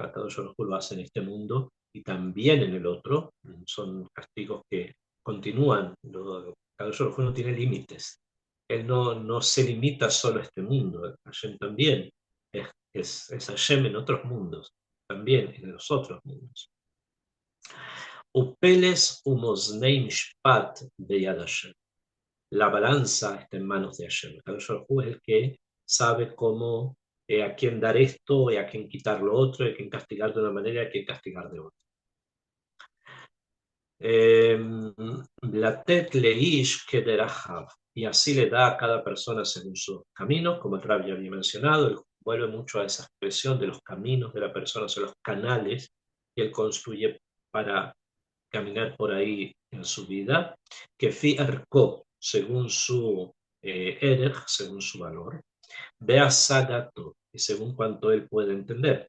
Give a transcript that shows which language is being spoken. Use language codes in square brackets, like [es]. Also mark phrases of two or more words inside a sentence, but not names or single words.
[he] הקדוש ברוך הוא [es] lo hace en este mundo y también en el otro. Son castigos que continúan. [he] הקדוש ברוך הוא [es] no tiene límites. Él no se limita solo a este mundo. Hashem también es Hashem en otros mundos, también en los otros mundos. [he] ופלס ומאזני משפט ביד השם. [es] La balanza está en manos de Hashem. [he] קדוש ברוך הוא [es] es el que sabe cómo, a quién dar esto, y a quién quitar lo otro, y a quién castigar de una manera y a quién castigar de otra. [he] לתת לאיש כדרכיו, [es] y así le da a cada persona según sus caminos, como el Rabbi había mencionado. Él vuelve mucho a esa expresión de los caminos de la persona, o sea, los canales que él construye para caminar por ahí en su vida, que fi arco, según su según su valor, vea sagato, y según cuanto él puede entender.